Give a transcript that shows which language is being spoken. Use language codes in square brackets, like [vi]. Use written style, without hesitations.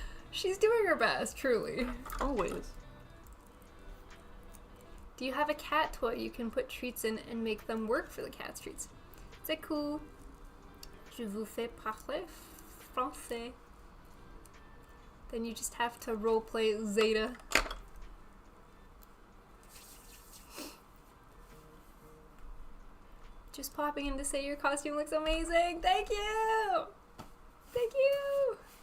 [en] She's doing her best, truly. Always. Do you have a cat toy you can put treats in and make them work for the cat's treats? [fr] C'est cool. Je vous fais parler français. [en] Then you just have to roleplay Zeta. Just popping in to say your costume looks amazing. Thank you! Thank you!